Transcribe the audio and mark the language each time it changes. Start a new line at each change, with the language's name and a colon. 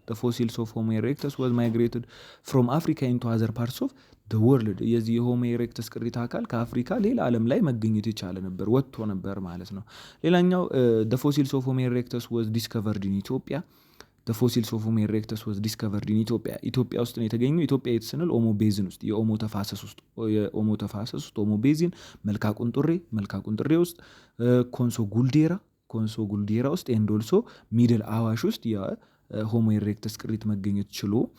English: The fossils of Homo erectus was migrated from Africa into other parts of the world.
Amharic: የዚህ የሆሞ ኢሬክተስ ቅሪታ አካል ከአፍሪካ ሌላ ዓለም ላይ መገኘት የቻለ ነበር፣ ወጥቶ ነበር ማለት ነው። ሌላኛው
English: the fossils of Homo erectus was discovered in Ethiopia. The fossils of Homo erectus was discovered in Ethiopia.
Amharic: ኢትዮጵያ ውስጥ ነው የተገኘው። ኢትዮጵያ የት ስንል ኦሞ ቤዝን ውስጥ የኦሞ ተፋሰስ ውስጥ ኦሞ ቤዝን መልካ ቁንጥሬ ውስጥ ኮንሶ ጉልዴራ ውስጥ ኤንድ ኦልሶ ሚድል አዋሽ ውስጥ የሆሞ ኢሬክተስ ቅሪት መገኘት ችሎ